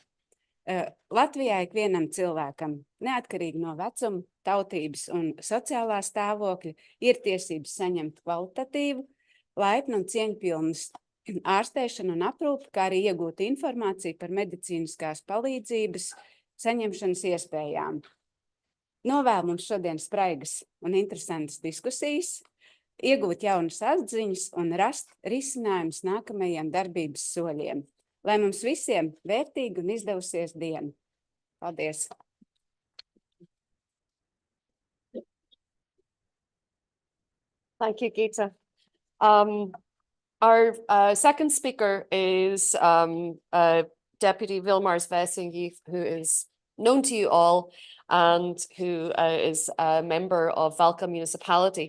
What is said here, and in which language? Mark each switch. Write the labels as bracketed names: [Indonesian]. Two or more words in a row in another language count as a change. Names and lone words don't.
[Latvian] Latvijā ikvienam cilvēkam, neatkarīgi no vecuma, tautības un sociālā stāvokļa, ir tiesības saņemt kvalitatīvu, laipnu un cieņpilnas ārstēšanu un aprūpi, kā arī iegūt informāciju par medicīniskās palīdzības saņemšanas iespējām. Novēlu mums šodien spraigas un interesantas diskusijas, iegūt jaunas atziņas un rast risinājumus nākamajiem darbības soļiem. Lai mums visiem vērtīga un izdevusies diena. Paldies! [English] Thank you, Gita. Our second speaker is Deputy Vilmars Vesingi, who is known to you all and who is a member of Valka Municipality.